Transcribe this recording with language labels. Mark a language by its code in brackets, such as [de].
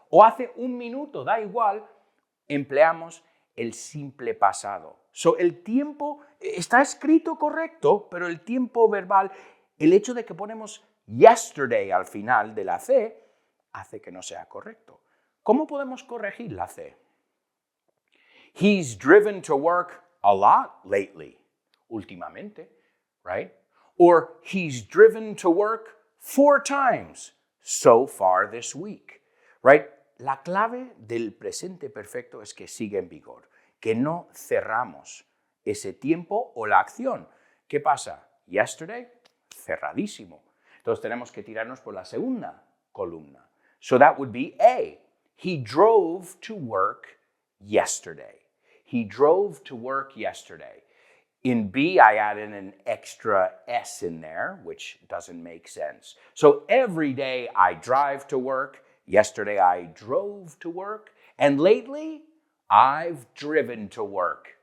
[es] O hace un minuto, da igual, empleamos el simple pasado. So, el tiempo está escrito correcto, pero el tiempo verbal, el hecho de que ponemos yesterday al final de la C, hace que no sea correcto. ¿Cómo podemos corregir la C? [en] He's driven to work a lot lately, últimamente, right? Or he's driven to work 4 times so far this week, right? [es] La clave del presente perfecto es que sigue en vigor, que no cerramos ese tiempo o la acción. ¿Qué pasa? Yesterday, cerradísimo. Entonces tenemos que tirarnos por la segunda columna. [en] So that would be A. He drove to work yesterday. He drove to work yesterday. In B, I added an extra S in there, which doesn't make sense. So every day I drive to work. Yesterday I drove to work, and lately I've driven to work.